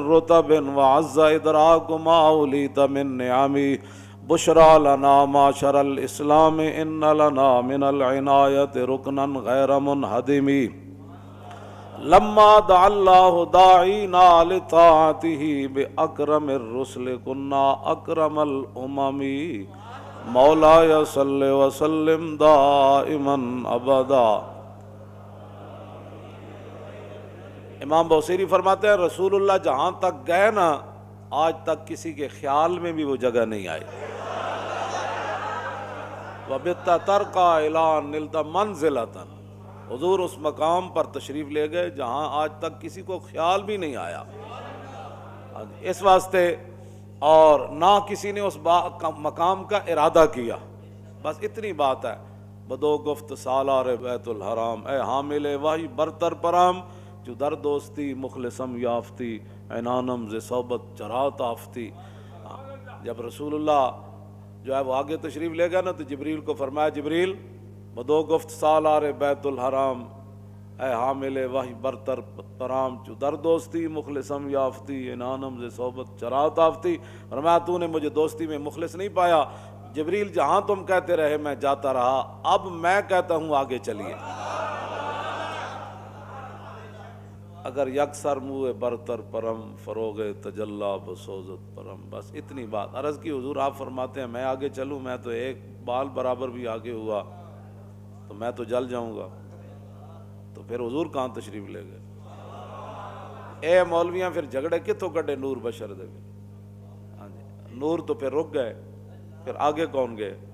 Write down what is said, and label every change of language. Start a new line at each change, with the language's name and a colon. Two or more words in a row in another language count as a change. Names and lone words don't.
Arabic: رتب وعز إدراك ما وليت من نعم بشرى لنا معشر الإسلام إن لنا من العناية ركنا غير منهدم لما دعا الله داعينا لطاعته بأكرم الرسل كنا أكرم الأمم مولاي صل وسلم دائما ابدا۔
Urdu: امام بوصیری فرماتے ہیں رسول اللہ جہاں تک گئے نا آج تک کسی کے خیال میں بھی وہ جگہ نہیں آئی۔
Arabic: وَبِتَّ تَرْقَى إِلَىٰ نِلْتَ مَنْزِلَةً،
Urdu: حضور اس مقام پر تشریف لے گئے جہاں آج تک کسی کو خیال بھی نہیں آیا۔ اس واسطے اور نہ کسی نے اس مقام کا ارادہ کیا، بس اتنی بات ہے۔
Persian: بدو گفت سالار بیت الحرام، اے حامل وحی برتر پرام، جو در دوستی مخلصم یافتی، عنانم ز صحبت چرات آفتی۔
Urdu: جب رسول اللہ جو ہے وہ آگے تشریف لے گیا نا تو جبریل کو فرمایا جبریل
Persian: بدو گفت سالار بیت الحرام، اے حامل وحی برتر پرام، جو در دوستی مخلصم یافتی، انانم ز صحبت چرات آفتی۔
Urdu: فرمایا تو نے مجھے دوستی میں مخلص نہیں پایا جبریل، جہاں تم کہتے رہے میں جاتا رہا، اب میں کہتا ہوں آگے چلیے۔
Persian: اگر یکسر منہ برتر پرم فروغ تجلا بسوزت پرم،
Urdu: بس اتنی بات عرض کی حضور آپ فرماتے ہیں میں آگے چلوں، میں تو ایک بال برابر بھی آگے ہوا تو میں تو جل جاؤں گا۔
Punjabi: تو پھر حضور کہاں تشریف لے گئے؟ اے مولویاں پھر جھگڑے کتوں کڈے نور بشر دے؟
Urdu: ہاں جی، نور تو پھر رک گئے، پھر آگے کون گئے؟